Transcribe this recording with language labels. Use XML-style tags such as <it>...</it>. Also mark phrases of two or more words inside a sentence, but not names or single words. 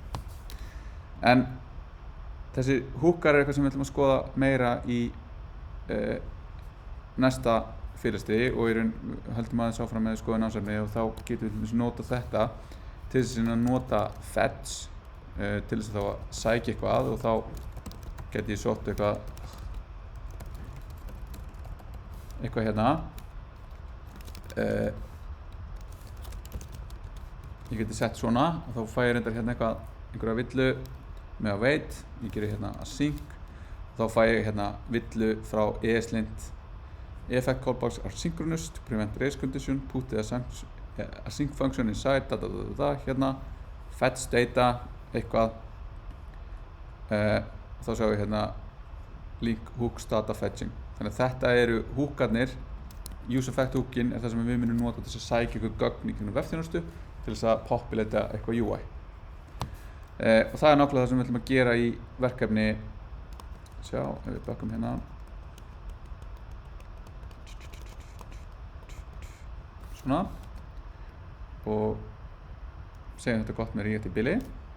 <is>En þessi hookar eitthvað sem við ætlum að skoða meira í næsta fyrirstigi og höldum aðeins áfram með skoða námsefni og þá getum við nota þetta til þess að nota fetch til þess að þá að sækja eitthvað og þá get ég sótt eitthvað hérna. Ég geti sett svona og þá fæ ég reyndar hérna einhverja villu með await, ég gerir hérna async og þá fæ ég hérna villu frá ESLint</is> <en>effect callbacks are synchronous to prevent race condition, put the async function inside,</en> <is>hérna</is> <en>fetch data,</en> <is>eitthvað þá sjáum við hérna</is> <en>link hooks data fetching.</en> <is>Þannig að þetta hookarnir,</is> <en>use effect</en> <is>hookin það sem við munum nota til þess að sækja eitthvað gögn í kringum vefþjónustu til þess að populata eitthvað UI. Og það nákvæmlega það sem við ætlum að gera í verkefni, sjá, ef við bökkum hérna svona og segjum þetta gott með React í bili.</is>